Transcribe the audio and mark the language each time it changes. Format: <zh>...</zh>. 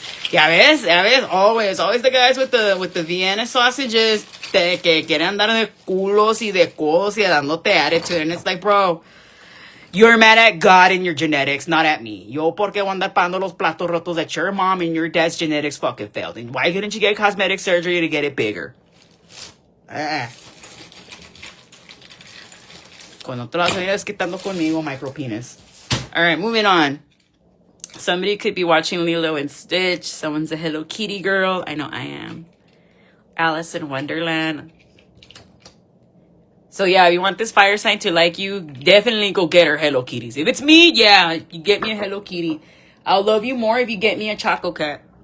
<es>Ya ves,</es> <en>always the guys with the Vienna sausages</en> <es>que quieren andar de culos y de codos y dándote attitude.</es> <en>And it's like, bro, you're mad at God and your genetics, not at me.</en> <es>Yo, porque voy a andar pagando los platos rotos</es> <en>that your mom and your dad's genetics fucking failed. And why couldn't you get cosmetic surgery to get it bigger?</en> <es>Cuando te lo vas a venir desquitando conmigo, micropenis.</es> <en>Alright, moving on. Somebody could be watching Lilo and Stitch. Someone's a Hello Kitty girl. I know I am. Alice in Wonderland. So yeah, if you want this fire sign to like you, definitely go get her Hello Kitties. If it's me, yeah, you get me a Hello Kitty. I'll love you more if you get me a Choco Cat.</en>